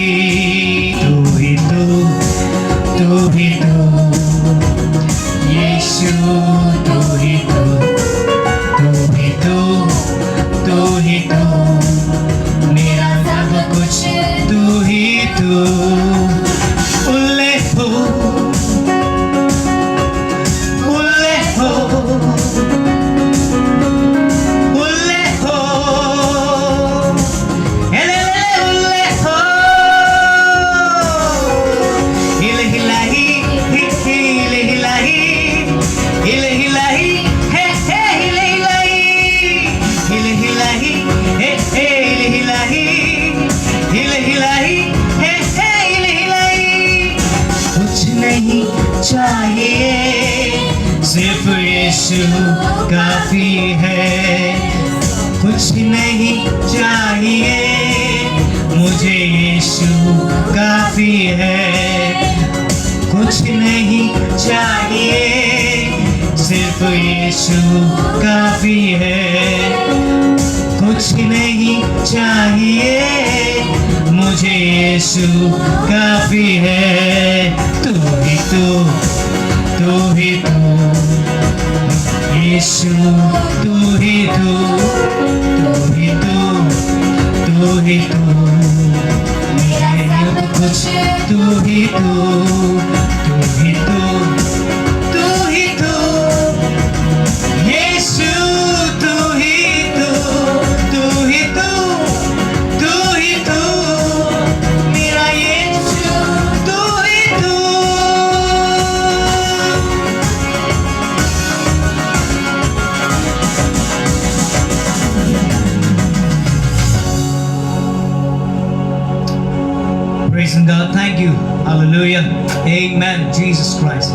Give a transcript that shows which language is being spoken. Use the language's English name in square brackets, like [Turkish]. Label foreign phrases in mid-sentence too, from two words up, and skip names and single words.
[Hindi] तू ही तू, तू ही तू, यीशु तू ही तू, तू ही तू, तू ही तू, मेरा सब कुछ तू ही तू। उल्ले हो, उल्ले हो, उल्ले हो, ele ulle ho, ile hilahi, ile hilahi, ile hilahi, he he ile hilahi, ile hilahi, he he ile hilahi, ile hilahi, he he ile hilahi। कुछ नहीं चाहिए, सिर्फ यीशु काफी है। कुछ नहीं चाहिए, मुझे यीशु काफी है। कुछ नहीं चाहिए, सिर्फ यीशु काफी है। कुछ नहीं चाहिए, मुझे यीशु काफी है। तू ही तू, तू ही तू, यीशु तू ही तू, तू ही तू, तू ही तू, मेरा सब कुछ तू ही तू, तू ही तू, तू ही तू, यीशु तू ही तू, तू ही तू, तू ही तू, मेरा यीशु तू ही तू। [English] Praising God, thank you, hallelujah, amen, Jesus Christ.